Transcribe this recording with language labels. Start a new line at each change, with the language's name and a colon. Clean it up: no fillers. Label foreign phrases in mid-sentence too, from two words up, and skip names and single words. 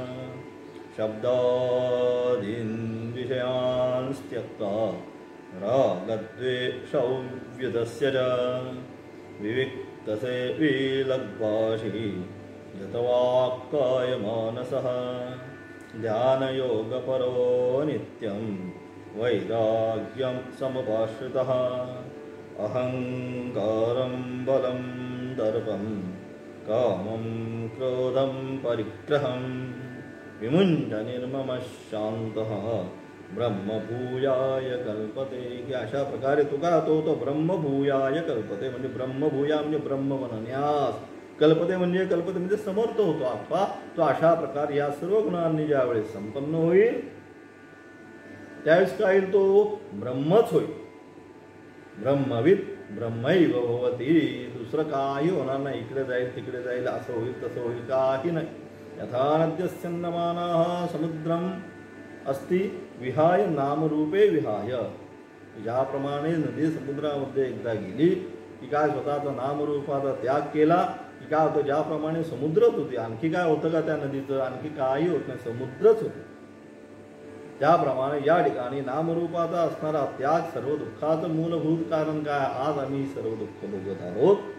Sanskrit: शब्दादीन् विषयान् त्यक्त्वा रागद्वेषौ व्युदस्य च विविक्तसे विलग्भाषी यतवाक्काय मानसः ध्यानयोगपरो नित्यं वैराग्यं समपाश्रितः अहंकारं बलं दर्पं कामं क्रोधं परिग्रहं विमुञ्च निर्ममः शान्तः ब्रह्मभूयाय कल्पते.
Marathi: की अशा प्रकारे तो काय होतो, तो
Sanskrit: ब्रह्मभूयाय कल्पते.
Marathi: म्हणजे ब्रह्मभूया म्हणजे ब्रह्म म्हणण्यास, कल्पते म्हणजे समर्थ होतो. अथवा तो अशा प्रकारे या सर्व गुणांनी ज्यावेळेस संपन्न होईल त्यावेळेस काय होईल, तो ब्रह्मच होईल.
Sanskrit: ब्रह्मविद ब्रह्मैव भवती.
Marathi: दुसरं काही होणार नाही, इकडे जाईल तिकडे जाईल, असं होईल तसं होईल, काही नाही.
Sanskrit: यथा नद्यस्यन्दमानाः समुद्रम अस्ति विहाय नामरूपे विहाय.
Marathi: ज्याप्रमाणे नदी समुद्रामध्ये एकदा गेली की काय स्वतःचा नामरूपाचा त्याग केला की काय होतं, ज्याप्रमाणे समुद्रच होते, आणखी काय होतं का त्या नदीचं, आणखी काही होत नाही, समुद्रच होतं. त्याप्रमाणे या ठिकाणी नामरूपाचा असणारा त्याग सर्व दुःखाचं मूलभूत कारण काय, आज आम्ही सर्व दुःख भोगत आहोत.